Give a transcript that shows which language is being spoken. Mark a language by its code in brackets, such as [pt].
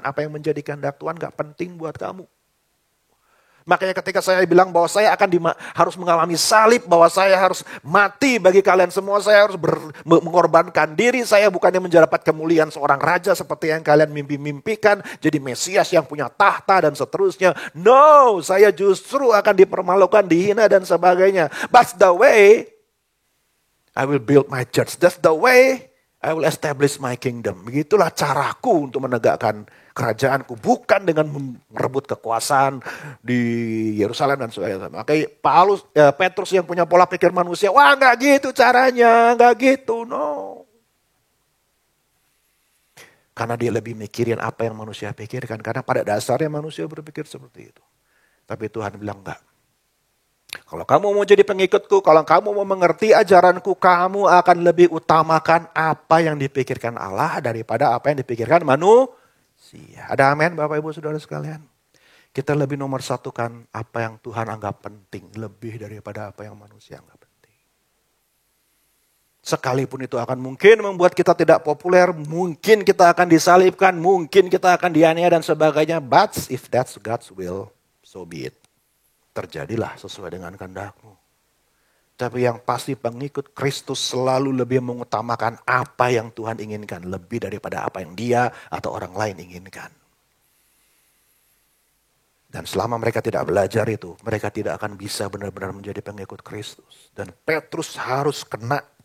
[id] Apa yang menjadi kehendak Tuhan gak penting buat kamu. Makanya ketika saya bilang bahwa saya harus mengalami salib, bahwa saya harus mati bagi kalian semua, saya harus mengorbankan diri, saya bukannya mendapat kemuliaan seorang raja seperti yang kalian mimpi-mimpikan, jadi Mesias yang punya tahta dan seterusnya. No, saya justru akan dipermalukan, dihina dan sebagainya. [en] That's the way I will build my church. That's the way I will establish my kingdom. [id] Begitulah caraku untuk menegakkan kerajaanku, bukan dengan merebut kekuasaan di Yerusalem dan sebagainya. Makanya Petrus yang punya pola pikir manusia, wah nggak gitu caranya, nggak gitu, no. Karena dia lebih mikirin apa yang manusia pikirkan, karena pada dasarnya manusia berpikir seperti itu. Tapi Tuhan bilang enggak. Kalau kamu mau jadi pengikutku, kalau kamu mau mengerti ajaranku, kamu akan lebih utamakan apa yang dipikirkan Allah daripada apa yang dipikirkan manusia. Ada amin Bapak Ibu Saudara sekalian. Kita lebih nomor satukan apa yang Tuhan anggap penting lebih daripada apa yang manusia anggap penting. Sekalipun itu akan mungkin membuat kita tidak populer, mungkin kita akan disalibkan, mungkin kita akan dianiaya dan sebagainya. [en] But if that's God's will, so be it. [id] Terjadilah sesuai dengan kehendak-Mu. Tapi yang pasti pengikut Kristus selalu lebih mengutamakan apa yang Tuhan inginkan. Lebih daripada apa yang dia atau orang lain inginkan. Dan selama mereka tidak belajar itu, mereka tidak akan bisa benar-benar menjadi pengikut Kristus. Dan Petrus harus kena